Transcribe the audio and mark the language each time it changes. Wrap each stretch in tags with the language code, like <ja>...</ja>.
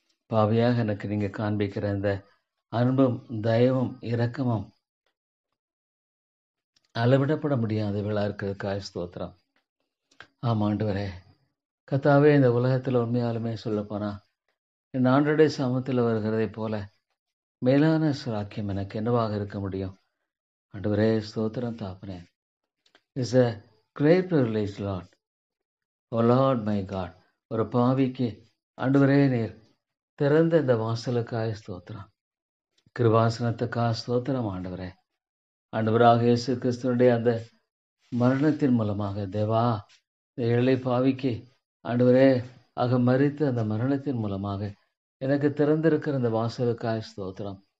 <ta>பாவியாக எனக்கு நீங்கள் காண்பிக்கிற இந்த அன்பும் தயவும் இரக்கமும் அளவிடப்பட முடியாத விழா இருக்கிறதுக்காக ஸ்தோத்திரம். ஆமாண்டவரே, கர்த்தாவே, இந்த உலகத்தில் உண்மையாலுமே சொல்லப்போனா என் ஆண்டோடைய சமூகத்தில் வருகிறதை போல மேலான சாக்கியம் எனக்கு என்னவாக இருக்க முடியும்? ஆண்டவரே ஸ்தோத்திரம் தாப்பனே.</ta> <en>It's a great privilege, Lord. O Lord my God.</en> <ta>ஒரு பாவிக்கு ஆண்டவரே நீர் திறந்த இந்த வாசலுக்காக ஸ்தோத்திரம். கிருபாசனத்துக்காக ஸ்தோத்திரம் ஆண்டவரே. ஆண்டவராக இயேசு கிறிஸ்துவனுடைய அந்த மரணத்தின் மூலமாக தேவா, ஏழை பாவிக்கு ஆண்டவரே ஆக மரித்து அந்த மரணத்தின் மூலமாக எனக்கு திறந்திருக்கிற அந்த வாசலுக்காக ஸ்தோத்திரம்.</ta>